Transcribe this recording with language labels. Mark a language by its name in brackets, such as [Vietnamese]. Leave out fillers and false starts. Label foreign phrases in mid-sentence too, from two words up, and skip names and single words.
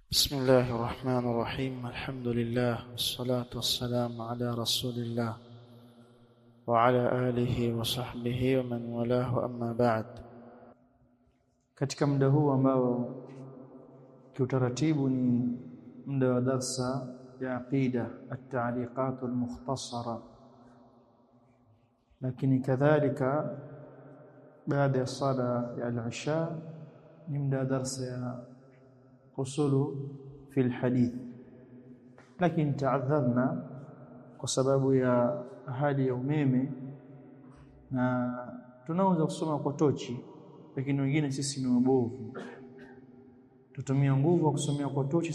[Arabic] بسم الله الرحمن الرحيم. الحمد لله والصلاة والسلام على رسول الله وعلى آله وصحبه ومن والاه أما بعد. [Swahili] Katika muda huu ambao kiutaratibu ni muda wa darsa ya aqida at-ta'liqat al-mukhtasara, lakini kadhalika baada ya sala ya al-isha ni muda wa darsa ya usulu fi al-hadith, lakini taadharna kwa sababu ya hali ya umeme na tunaweza kusoma kwa tochi, lakini wengine sisi ni wabovu, tutumia nguvu ya kusomea kwa tochi.